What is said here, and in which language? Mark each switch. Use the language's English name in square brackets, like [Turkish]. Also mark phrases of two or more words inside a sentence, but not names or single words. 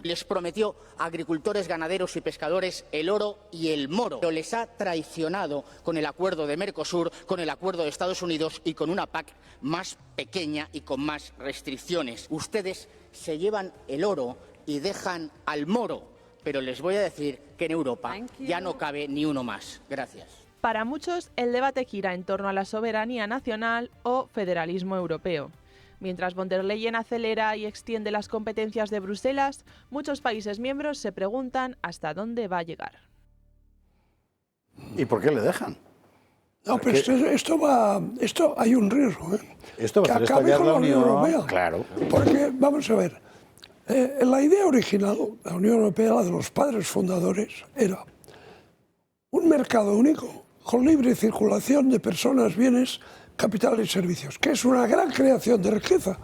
[Spanish] Les prometió a agricultores, ganaderos y pescadores el oro y el moro, pero les ha traicionado con el acuerdo de Mercosur, con el acuerdo de Estados Unidos y con una PAC más pequeña y con más restricciones. Ustedes se llevan el oro y dejan al moro, pero les voy a decir que en Europa ya no cabe ni uno más. Gracias. Para muchos, el debate gira en torno a la soberanía nacional o federalismo europeo. Mientras von der Leyen acelera y extiende las competencias de Bruselas, muchos países miembros se preguntan hasta dónde va a llegar. ¿Y por qué le dejan? No, pero esto hay un riesgo, ¿eh? Esto va a que hacer acabe estallar con la la Unión Unión. Europea. Claro. Porque, vamos a ver, la idea original de la Unión Europea, la de los padres fundadores, era un mercado único con libre circulación de personas, bienes, capital y servicios, que es una gran creación de riqueza,